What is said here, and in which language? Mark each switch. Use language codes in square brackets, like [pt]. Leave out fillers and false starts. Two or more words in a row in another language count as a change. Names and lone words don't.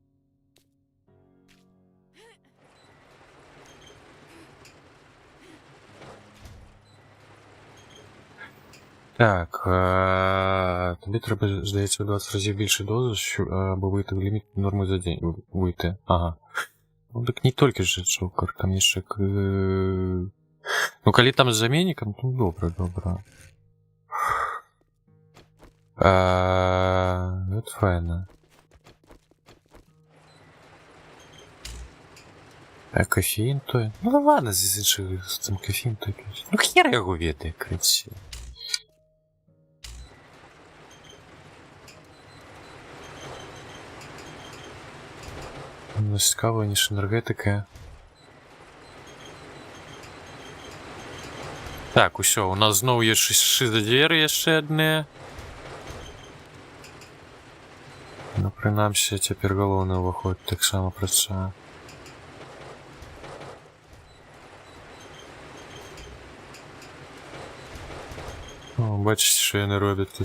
[uk] Так, тобі треба, здається, 20 разів більше дози, аби вийти в ліміт норми за день. Вийти, ага. Ну так не тільки же Джокер, там є ще Ну, [be] калі там з заменнікам, то добра. [ru] Это файна. [uk] А кофеін той? Ну ладно, з іншых там кофеін той. [be] Ну хер яго ведае, крыці. Ну, цікава, [uk] ніж енергетика. Так, [be] усё, у нас зноў є шизадверы яшчэ адны. Ну, прынамсі, цяпер галоўны ўваход таксама працуе. О, бачыце, што яны робяць тут.